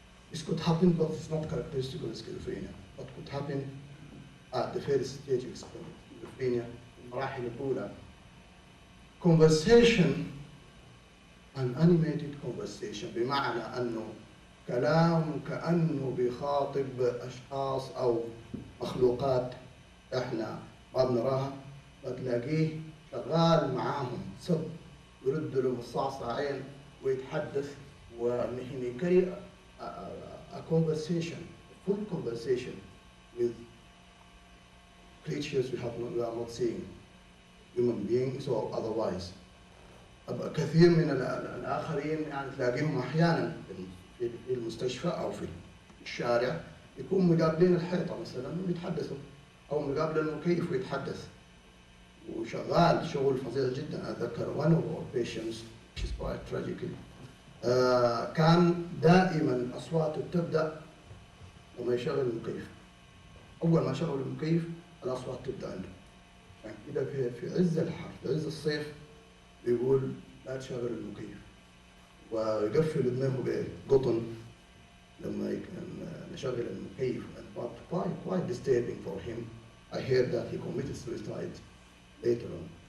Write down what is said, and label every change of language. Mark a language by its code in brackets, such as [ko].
[en] This could happen, but it's not characteristic of schizophrenia, but could happen at the first stage of schizophrenia, [ar] المراحل الأولى. [en] Conversation, an animated conversation، [ar] بمعنى أنه كلام كأنه بيخاطب أشخاص أو مخلوقات إحنا ما بنراها، فتلاقيه شغال معاهم سب، يرد لهم الصعصعين ويتحدث، ونحن كي [en] a conversation, a full conversation with creatures we are not seeing, human beings or otherwise. [ar] كثير من الآخرين يعني تلاقيهم أحيانا في المستشفى أو في الشارع يكونوا مقابلين الحيطة مثلا ويتحدثوا، أو مقابل المكيف ويتحدث، وشغال شغل فظيع جدا. أتذكر [en] one of our patients, which is quite tragic، [ar] كان دائما أصواته تبدأ لما يشغل المكيف. أول ما شغل المكيف الأصوات تبدأ عنده. يعني كده في عز الحر، في عز الصيف، يقول لا تشغل المكيف، ويقفل دماغه بقطن لما نشغل المكيف. [en] And quite disturbing for him. I heard that he committed suicide later on.